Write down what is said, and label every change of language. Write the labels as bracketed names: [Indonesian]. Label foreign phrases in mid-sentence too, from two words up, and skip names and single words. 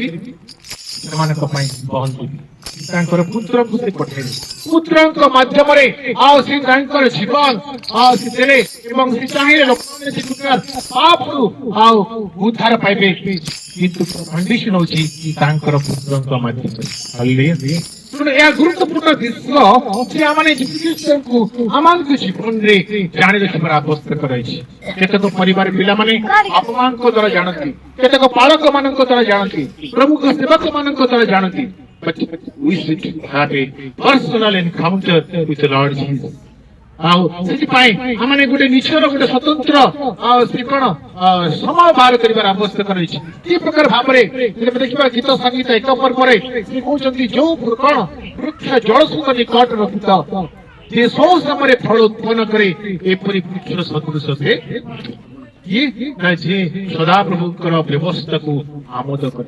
[Odia] ସେମାନଙ୍କ ପାଇଁ ବହନ ତାଙ୍କର ପୁତ୍ରଙ୍କୁ ସେ ପଠେଇଲେ, ପୁତ୍ରଙ୍କ ମାଧ୍ୟମରେ ଆଉ ସେ ତାଙ୍କର ଜୀବନ ସେ ଦେଲେ ଏବଂ ସେ ଚାହିଁଲେ ଲୋକମାନେ ସେ ପାପରୁ ଆଉ ଉଦ୍ଧାର ପାଇବେ, କିନ୍ତୁ କଣ୍ଡିସନ ହଉଛି ତାଙ୍କର ପୁତ୍ରଙ୍କ ମାଧ୍ୟମରେ। ଏହା ଗୁରୁତ୍ୱପୂର୍ଣ୍ଣ ବିଷୟ ଯେ ଆମେ ଯୀଶୁଖ୍ରୀଷ୍ଟଙ୍କୁ ଆମମାନଙ୍କ ଜୀବନରେ ଜାଣି ରଖିବାର ଆବଶ୍ୟକ ରହିଛି। କେତେକ ପରିବାର ପିଲାମାନେ ବାପାମାଙ୍କ ଦ୍ୱାରା ଜାଣନ୍ତି, କେତେକ ପାଳକ ମାନଙ୍କ ଦ୍ୱାରା ଜାଣନ୍ତି, ପ୍ରମୁଖ ସେବକ ମାନଙ୍କ ଦ୍ୱାରା ଜାଣନ୍ତି। [English] But we should have a personal encounter with the Lord Jesus। [Odia] ଆଉ ସେଥିପାଇଁ ଆମେ ଗୋଟେ ନିଜର ଗୋଟେ ସ୍ୱତନ୍ତ୍ର ସେ କଣ ସମୟ ବାହାର କରିବାର ଆବଶ୍ୟକ ରହିଛି। କି ପ୍ରକାର ଭାବରେ ଦେଖିବା ଗୀତ ସଙ୍ଗୀତ ଏକ ପରେ ସେ କହୁଛନ୍ତି ଯୋଉ କଣ ବୃକ୍ଷ ଜଳ ସହିତ ନିକଟ ରଖିତ, ଯେ ସବୁ ସମୟରେ ଫଳ ଉତ୍ପନ୍ନ କରେ, ଏପରି ବୃକ୍ଷର ସଦୃଶ ସେ ସଦାପ୍ରଭୁଙ୍କର ବ୍ୟବସ୍ଥାକୁ ଆମୋଦ କରେ।